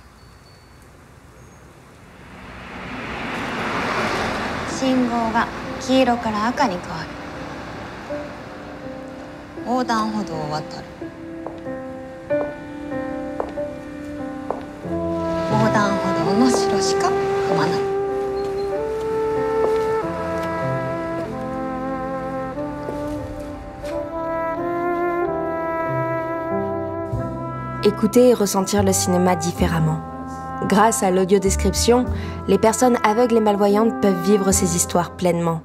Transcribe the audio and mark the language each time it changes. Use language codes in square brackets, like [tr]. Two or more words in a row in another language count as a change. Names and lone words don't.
[ja] 信号が黄色から赤に変わる。横断歩道を渡る。横断歩道の白しか踏まない。 [fr] Écouter et ressentir le cinéma différemment. Grâce à l'audiodescription, les personnes aveugles et malvoyantes peuvent vivre ces histoires pleinement.